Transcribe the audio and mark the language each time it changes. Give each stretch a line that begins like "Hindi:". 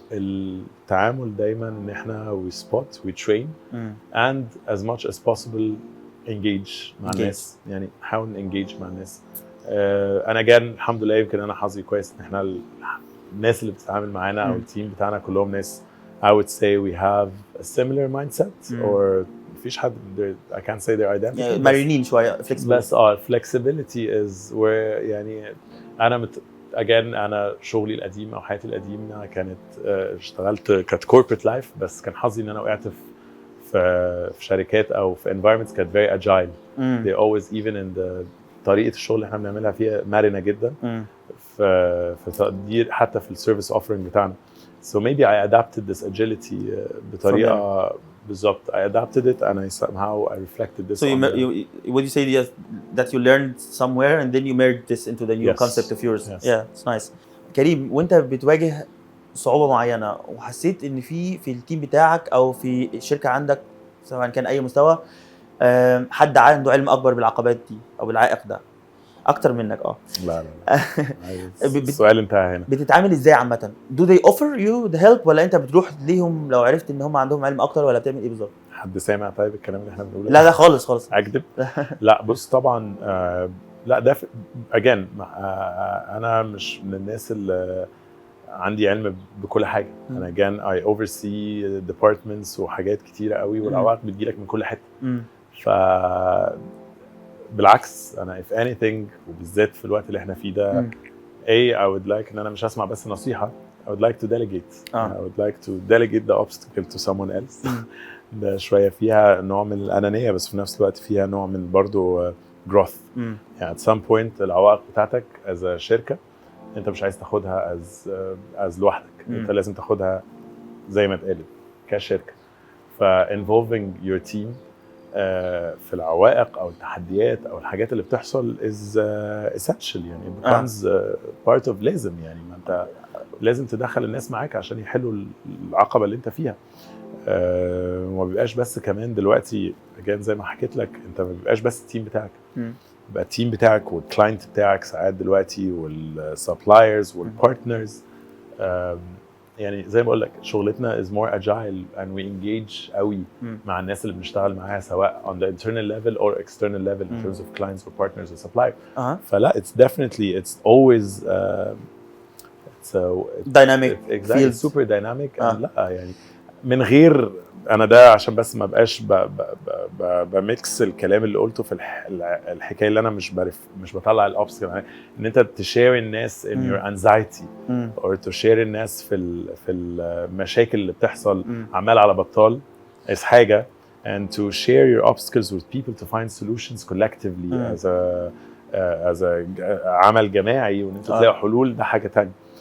Arabic: التعامل دايما ان احنا
English: we spot we train and as much as possible engage
Arabic: مع الناس، يعني نحاول engage مع الناس. انا جان الحمد لله يمكن انا حظي كويس ان احنا الناس اللي بتتعامل معانا او التيم بتاعنا كلهم ناس
English: I would say we have a similar mindset
Arabic: or مفيش حد
English: I can't say they're identical
Arabic: يعني مرنين شويه flexible. بس
English: flexibility is where
Arabic: يعني انا again انا شغلي القديم او حياتي القديمه كانت اشتغلت كانت
English: corporate life،
Arabic: بس كان حظي ان انا وقعت في شركات او في environments كانت
English: very agile. they always even in the
Arabic: طريقه الشغل اللي احنا بنعملها فيها مرنه جدا في تقدير حتى في السيرفيس اوفرنج بتاعنا.
English: so maybe I adapted this agility
Arabic: بطريقه بالظبط.
English: I adapted it and I somehow I reflected this. So would you say that you learned somewhere and then you merged this into the new concept of yours? Yes. Yeah, it's nice.
Arabic: كريم، وانت بتواجه صعوبة معينة وحسيت ان في التيم بتاعك او في الشركة عندك سواء كان اي مستوى حد عنده علم اكبر بالعقبات دي او بالعائق ده اكتر منك لا السؤال انتهى هنا. بتتعامل ازاي عامة؟
English: Do they offer you the help
Arabic: ولا انت بتروح ليهم لو عرفت ان هم عندهم علم اكتر، ولا بتعمل ايه بالظبط؟ حد سامع طيب الكلام اللي احنا بنقوله؟ لا خالص اكذب. لا بص طبعا لا ده again انا مش من الناس اللي عندي علم بكل حاجه. انا again
English: I oversee departments
Arabic: وحاجات كتيره قوي والعوائق بتجيلك من كل حته. ف بالعكس انا
English: if anything
Arabic: وبالذات في الوقت اللي احنا فيه ده
English: I would like
Arabic: ان انا مش هسمع بس نصيحه.
English: I would like to delegate. I would like to delegate the obstacle to someone else.
Arabic: ده شويه فيها نوع من الانانيه بس في نفس الوقت فيها نوع من برضو growth. يعني
English: at some point
Arabic: العوائق بتاعتك as a شركه انت مش عايز تاخدها as لوحدك. انت لازم تاخدها زي ما اتقالت كشركه. ف
English: involving your team
Arabic: في العوائق او التحديات او الحاجات اللي بتحصل
English: is essential
Arabic: يعني
English: becomes part of
Arabic: لازم يعني ما انت لازم تدخل الناس معاك عشان يحلوا العقبه اللي انت فيها. وما بيبقاش بس كمان دلوقتي كان زي ما حكيت لك انت ما بيبقاش بس التيم بتاعك، بيبقى التيم بتاعك والكلاينت بتاعك ساعات دلوقتي والسبلايرز والبارتنرز. يعني زي ما بقول لك شغلتنا
English: is more agile and we engage
Arabic: قوي مع الناس اللي بنشتغل معاها سواء
English: on the internal level or external level in terms of clients or partners or suppliers. فلا it's definitely it's always it's dynamic exactly super dynamic.
Arabic: لا يعني من غير انا ده عشان بس ما بقاش بميكس الكلام اللي قلته في الحكايه اللي انا مش بطلع الابس يعني ان انت تشير الناس
English: in your anxiety or to share
Arabic: الناس في المشاكل اللي بتحصل عمال على بطال is حاجه
English: and to share your obstacles with people to find solutions collectively as a
Arabic: عمل جماعي وان انت تلاقي حلول ده حاجه تانية.